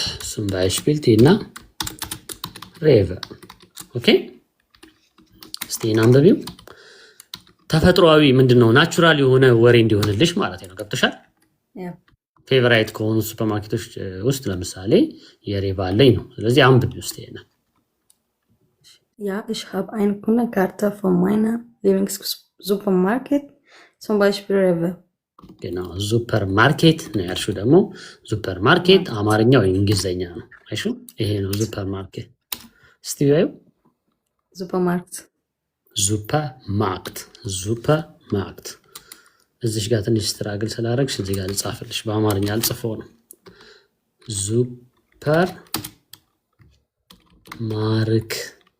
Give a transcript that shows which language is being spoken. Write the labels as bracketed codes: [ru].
[de] zum Beispiel [am] ቲና ሬቨ ኦኬ ስቲና አንብቢው ተፈጥሯዊ ምንድነው ናቹራል የሆነ ወሬ እንዲሆንልሽ ማለት ነው ገብተሻል ፌቨራይት ከሆኑ ሱፐርማርኬቶች ውስጥ ለምሳሌ የሬቫ አለኝ ነው ስለዚህ አንብቢው እስቲ እና [de] Ja, ich habe eine Kundenkarte von meiner Lieblings-Supermarkt, zum Beispiel Rewe. [am] genau ሱፐርማርኬት ነው ያልሽው ደግሞ ሱፐርማርኬት አማርኛ ወይ እንግሊዘኛ ነው አይሹ ይሄ ነው ሱፐርማርኬት እስቲ ባዩ ሱፐርማርኬት እዚህ ጋር ትንሽ ስትራግል ስላደረግሽ እዚህ ጋር ልጻፍልሽ በአማርኛ አልጽፈው ነው ሱፐር ማርክት